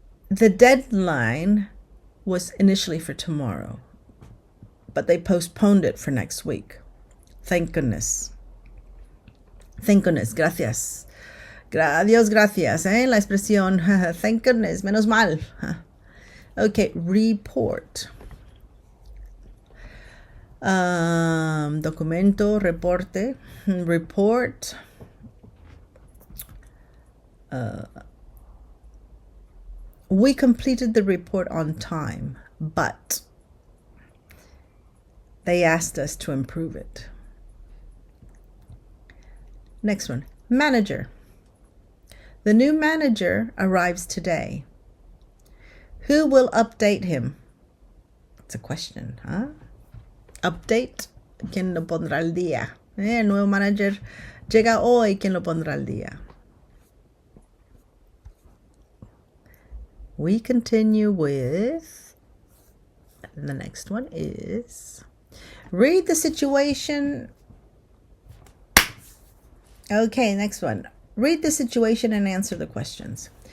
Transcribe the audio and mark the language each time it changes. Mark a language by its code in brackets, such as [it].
[en] The deadline was initially for tomorrow, but they postponed it for next week. Thank goodness. Thank goodness. [es] Gracias. Dios gracias, la expresión [en] thank goodness, [es] menos mal. [en] Okay, report. [es] Documento, reporte, report. [en] We completed the report on time, but they asked us to improve it. Next one, manager. The new manager arrives today. Who will update him? It's a question, huh? [es] Update, ¿quién lo pondrá al día? El nuevo manager llega hoy, ¿quién lo pondrá al día? [en] We continue with, the next one is, read the situation. Okay, next one. Read the situation and answer the questions.